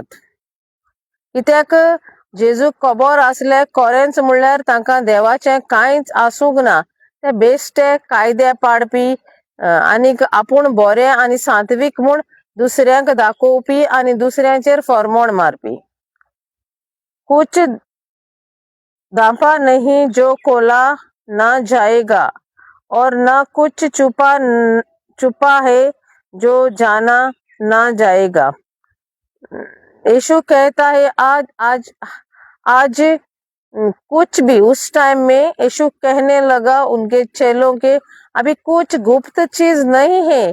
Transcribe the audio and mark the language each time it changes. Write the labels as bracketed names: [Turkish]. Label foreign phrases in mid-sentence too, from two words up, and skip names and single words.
[Konkani] कित्याक जेजूक खबर आसले खरेंच म्हणल्यार तांकां देवाचें कांयच आसूंक ना. ते बेश्टे कायदे पाडपी आनीक आपूण बरे आनी सात्वीक म्हूण दुसऱ्यांक दाखोवपी आनी दुसऱ्यांचेर फरमोण मारपी. [Hindi] कुछ धांपा नहीं जो खोला ना जाएगा और न कुछ छुपा है जो जाना ना जाएगा. यीशु कहता है आज कुछ भी, उस टाइम में यीशु कहने लगा उनके चेलों के, अभी कुछ गुप्त चीज नहीं है.